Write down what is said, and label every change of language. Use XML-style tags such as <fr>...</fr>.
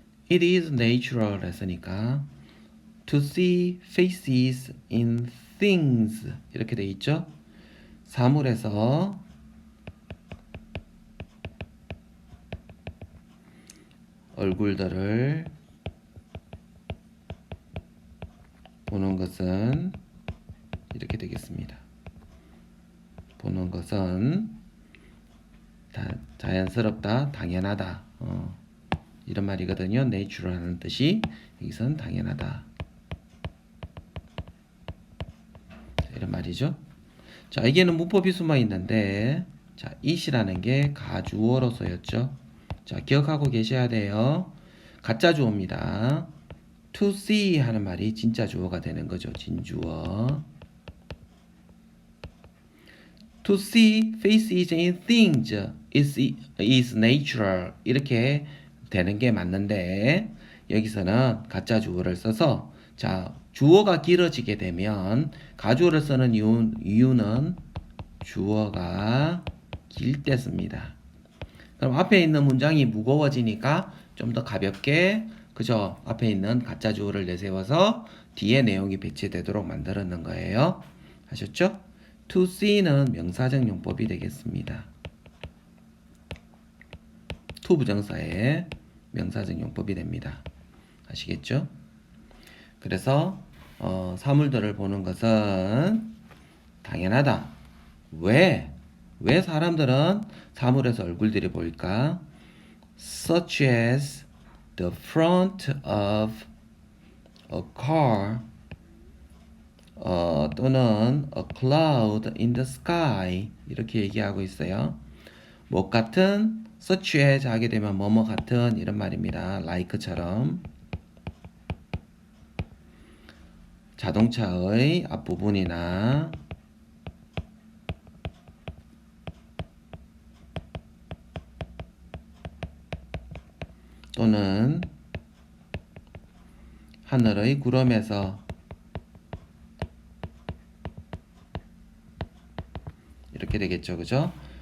<en>It is natural</en> <ko>했으니까</ko> <en>to see faces in things</en> <ko>이렇게 돼 있죠. 사물에서 얼굴들을 보는 것은 이렇게 되겠습니다. 보는 것은 자연스럽다, 당연하다. 이런 말이거든요. natural하는 뜻이 여기선 당연하다. 이런 말이죠. 자, 여기에는 문법이 숨어 있는데, 자, it이라는 게 가주어로서였죠. 자, 기억하고 계셔야 돼요. 가짜 주어입니다. to see 하는 말이 진짜 주어가 되는 거죠. 진주어.</ko> <en>To see faces in things is natural.</en> <ko>이렇게 되는 게 맞는데 여기서는 가짜 주어를 써서 자, 주어가 길어지게 되면 가주어를 쓰는 이유는 주어가 길 때 씁니다. 그럼 앞에 있는 문장이 무거워지니까 좀 더 가볍게 그죠? 앞에 있는 가짜 주어를 내세워서 뒤에 내용이 배치되도록 만들었는 거예요. 아셨죠? to see는 명사적 용법이 되겠습니다. to 부정사의 명사적 용법이 됩니다. 아시겠죠? 그래서 사물들을 보는 것은 당연하다. 왜 사람들은 사물에서 얼굴들이 보일까?</ko> <en>Such as the front of a car</en> <ko>또는</ko> <en>a cloud in the sky</en> <ko>이렇게 얘기하고 있어요. 뭐 같은 such as 하게 되면 뭐뭐 같은 이런 말입니다. like처럼 자동차의 앞부분이나 또는 하늘의 구름에서 이렇게 되겠죠. 그죠?</ko>